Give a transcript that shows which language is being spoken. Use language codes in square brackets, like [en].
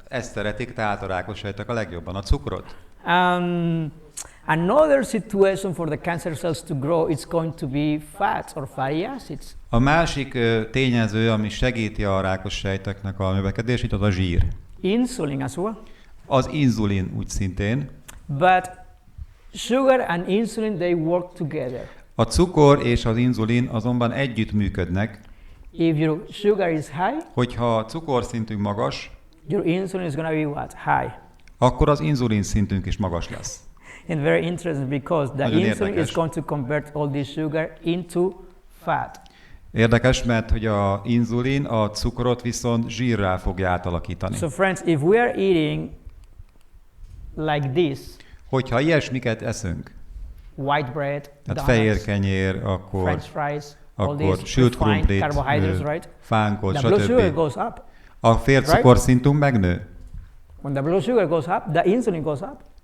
[hu] Ezt szeretik, tehát a rákos sejtek a legjobban, a cukrot. [en] Another situation for the cancer cells to grow is going to be fats or fatty acids. [hu] A másik tényező, ami segíti a rákos sejteknek a növekedését, az a zsír. [en] Insulin as well. [hu] Az inzulin úgy szintén. [en] But sugar and insulin, they work together. [hu] A cukor és az inzulin azonban együtt működnek. [en] If your sugar is high, [hu] hogyha a cukorszintünk magas, [en] your insulin is going to be what? High. [hu] Akkor az inzulin szintünk is magas lesz. [en] And very interesting because the [hu] Nagyon [en] insulin [hu] érdekes. [en] is going to convert all this sugar into fat. [hu] Érdekes, mert hogy a inzulin a cukrot viszont zsírrá fogja átalakítani. [en] So friends, if we are eating like this, [hu] hogyha ilyesmiket eszünk, [en] white bread, [hu] tehát fehér kenyér, akkor [en] French fries, [hu] akkor sült krumplit, fánkot, stb. A fércukorszintünk megnő. [en] When the blood sugar goes up, the insulin goes up.